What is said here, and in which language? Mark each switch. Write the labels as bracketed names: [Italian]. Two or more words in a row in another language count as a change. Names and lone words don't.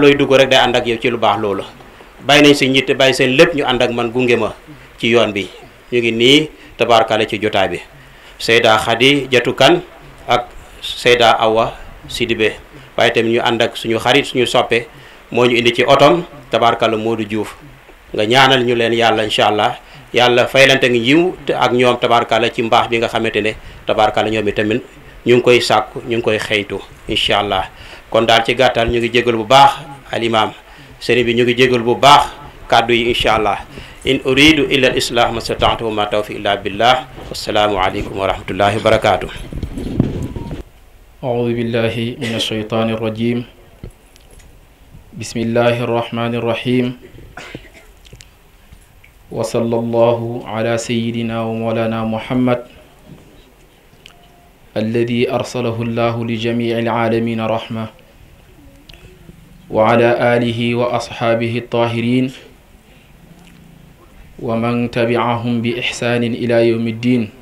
[Wolof] looy dugg rek day ànd ak yow ci lu baax loolu bàyyi nañ si njiit bàyyi seen lépp ñu ànd ak man gunge ma ci yoon bi ñu ngi nii tabaarkalla ci jotaay bi Seyda Khady Jatu Kan ak Seyda Awa Sidibé waaye tamit ñu ànd ak suñu xarit suñu soppe moo ñu indi ci otom tabaarkalla Modou Diouf nga ñaanal ñu leen yàlla [Arabic] إن شاء الله [Wolof] yàlla faylante ngi yiw te ak ñoom tabaarkalla ci mbaax bi nga xamante ne tabaarkalla ñoom itamit ñu ngi koy sàkku ñu ngi koy xëytu [Arabic] إن شاء الله. [Wolof] kon daal ci gàttal ñu ngi jégal bu baax [Arabic] الإمام [Wolof] sëriñ bi ñu ngi jégal bu baax kàddu yi [Arabic] إن شاء الله إن أريد إلا الإصلاح ما استطعت وما توفيقي إلا بالله والسلام عليكم ورحمة الله وبركاته. أعوذ بالله من الشيطان الرجيم بسم الله الرحمن الرحيم وصلى الله على سيدنا ومولانا محمد الذي أرسله الله لجميع العالمين رحمة وعلى آله وأصحابه الطاهرين ومن تبعهم بإحسان إلى يوم الدين